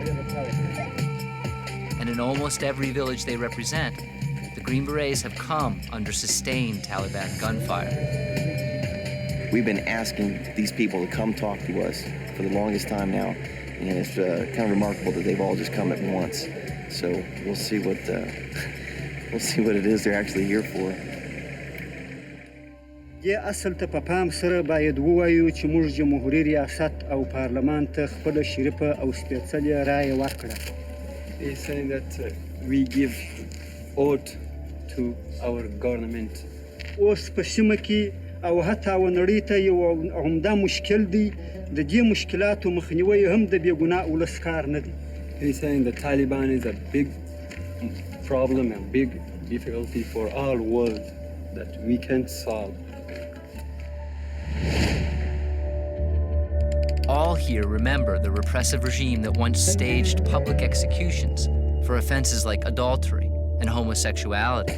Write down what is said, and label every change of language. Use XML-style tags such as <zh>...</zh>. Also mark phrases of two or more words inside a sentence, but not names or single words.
<en>And in almost every village they represent, the Green Berets have come under sustained Taliban gunfire. We've been asking these people to come talk to us for the longest time now, and it's kind of remarkable that they've all just come at once. So we'll see what it is they're actually here for.</en> <ps>یا اصل ته په پام سره باید ووایو چې موږ جمهوریت ریاست او پارلمان ته خپل شریفه او سپېڅلې رایه ورکړه.</ps> <en>He's saying that we give oath to our government.</en> <ps>اوس په سیمه کې او حتی ونړۍ ته یو عمده مشکل دی د دې مشکلاتو مخنیوی هم د بې ګناه ولس کار نه دی.</ps> <en>He's saying the Taliban is a big problem and big difficulty for our world that we can't solve. All here remember the repressive regime that once staged public executions for offenses like adultery and homosexuality.</en>